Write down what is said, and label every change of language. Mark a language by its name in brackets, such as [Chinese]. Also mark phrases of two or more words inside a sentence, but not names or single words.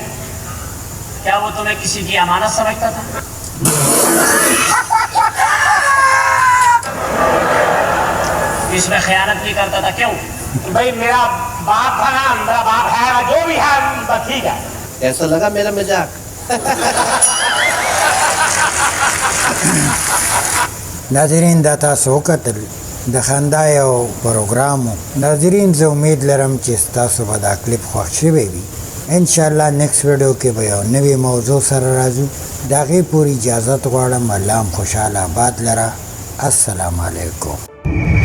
[Urdu] کیا وہ تمہیں کسی کی امانت سمجھتا تھا? اس میں خیانت نہیں کرتا تھا? क्यों? بھائی میرا باپ تھا نا، میرا باپ ہے، جو بھی ہے بس ٹھیک ہے. ایسا لگا میرا مذاق. [Pashto] ناظرین دا تاسو وکتل د خندا یو پروګرام و. ناظرین زه امید لرم چې ستاسو به دا کلیپ خوښ شوی وي [Arabic] ان شاء الله [English] next video [Pashto] کې به یو نوې موضوع سره راځو دا غي پوری اجازه غواړم الله خوشاله آباد لره [Arabic] السلام علیکم